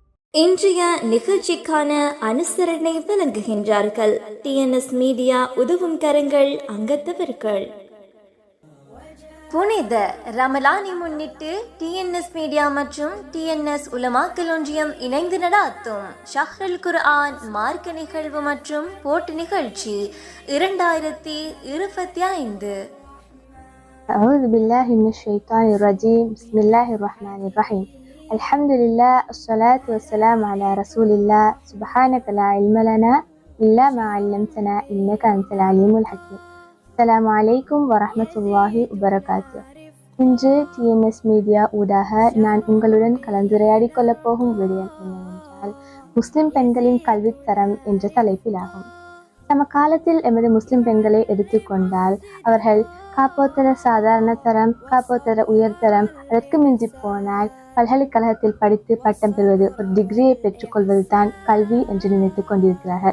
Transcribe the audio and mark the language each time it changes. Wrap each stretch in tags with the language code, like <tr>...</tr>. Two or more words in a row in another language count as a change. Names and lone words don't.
<ta>இன்றைய நிகழ்ச்சிக்கான அனுசரணை வழங்குகின்றார்கள் டிஎன்எஸ் மீடியா உதவும் கரங்கள் அங்கத்தவர்கள். புனித ரமலானை முன்னிட்டு டிஎன்எஸ் மீடியா மற்றும் டிஎன்எஸ் உலமாக்கல் ஒன்றியம் இணைந்து நடாத்தும் ஷஹ்ருல் குர்ஆன் மார்க்க நிகழ்வு மற்றும் போட்டி நிகழ்ச்சி 2025.</ta> <ar>أعوذ بالله من الشيطان الرجيم. بسم الله الرحمن الرحيم. الحمد لله الصلاة والسلام على رسول الله. سبحانك لا علم لنا إلا ما علمتنا إنك أنت العليم الحكيم. السلام عليكم ورحمة الله وبركاته.</ar> <ta>இன்று டிஎன்எஸ் மீடியா ஊடாக நான் உங்களுடன் கலந்துரையாடிக் கொள்ளப் போகும் விடயம் என்னவென்றால் முஸ்லிம் பெண்களின் கல்வித்தரம் என்ற தலைப்பிலாகும். நம்ம காலத்தில் எமது முஸ்லிம் பெண்களை எடுத்துக்கொண்டால் அவர்கள் காப்போத்தர சாதாரண தரம், காப்போத்தர உயர்தரம், அதற்கு மிஞ்சி போனால் பல்கலைக்கழகத்தில் படித்து பட்டம் பெறுவது, ஒரு டிகிரியை பெற்றுக்கொள்வது தான் கல்வி என்று நினைத்துக் கொண்டிருக்கிறார்கள்.</ta>